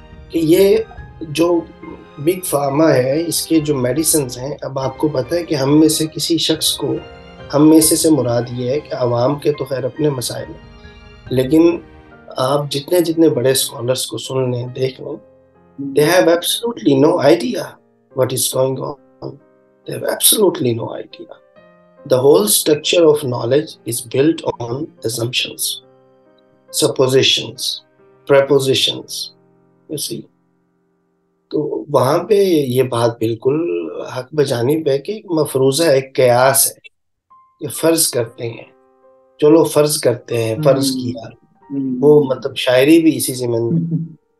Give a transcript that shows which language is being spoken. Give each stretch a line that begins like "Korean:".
Urdu: کہ یہ جو بگ فارما ہے، اس کے جو میڈیسنز ہیں، اب آپ کو پتہ ہے کہ ہم میں سے کسی شخص کو، ہم میں سے مراد یہ ہے کہ عوام کے تو خیر اپنے مسائل ہیں، لیکن آپ جتنے جتنے بڑے اسکالرس کو سن لیں، دیکھ لیں،
English: they have absolutely no idea what is going on. They have absolutely no idea. The whole structure of knowledge is built on assumptions, suppositions, prepositions. You see.
Urdu: تو وہاں پہ یہ بات بالکل حق بجانب ہے کہ ایک مفروضہ، ایک قیاس ہے کہ فرض کرتے ہیں، چلو فرض کرتے ہیں، فرض کیا، وہ مطلب شاعری بھی اسی زمین میں.